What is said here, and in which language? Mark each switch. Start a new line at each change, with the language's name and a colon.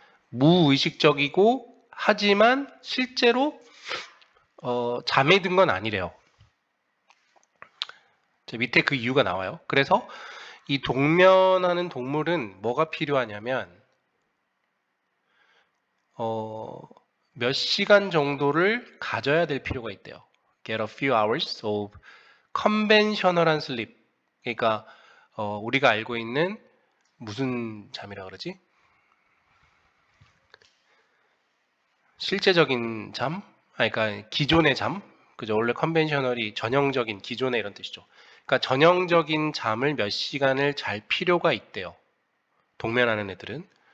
Korean: 무의식적이고 하지만 실제로 잠에 든 건 아니래요. 밑에 그 이유가 나와요. 그래서 이 동면하는 동물은 뭐가 필요하냐면 몇 시간 정도를 가져야 될 필요가 있대요.
English: Get a few hours of conventional한 sleep.
Korean: 그러니까 우리가 알고 있는 무슨 잠이라 그러지? 실제적인 잠? 그러니까 기존의 잠? 그죠? 원래 컨벤셔널이 전형적인 기존의 이런 뜻이죠. 그러니까 전형적인 잠을 몇 시간을 잘 필요가 있대요. 동면하는 애들은.